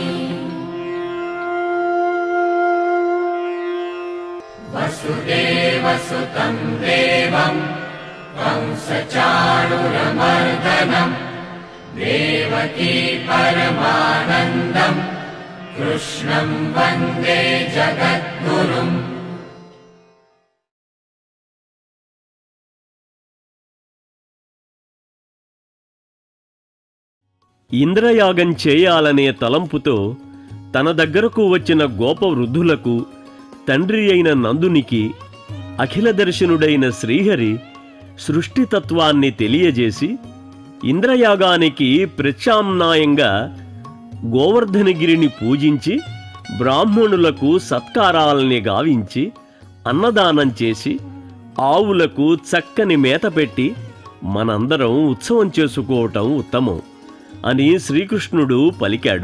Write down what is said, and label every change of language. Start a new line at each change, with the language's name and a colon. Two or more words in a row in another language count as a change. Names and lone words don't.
Sanskrit: वसुदेवसुतं देवं कंसचाणूरमर्दनम् देवकी परमानन्दं कृष्णं वन्दे जगद्गुरुम्.
Telugu: ఇంద్రయాగం చేయాలనే తలంపుతో తన దగ్గరకు వచ్చిన గోపవృద్ధులకు తండ్రి అయిన నందునికి అఖిలదర్శనుడైన శ్రీహరి సృష్టితత్వాన్ని తెలియజేసి ఇంద్రయాగానికి ప్రత్యామ్నాయంగా గోవర్ధనగిరిని పూజించి బ్రాహ్మణులకు సత్కారాల్ని గావించి అన్నదానం చేసి ఆవులకు చక్కని మేత పెట్టి మనందరం ఉత్సవం చేసుకోవటం ఉత్తమం అని శ్రీకృష్ణుడు పలికాడు.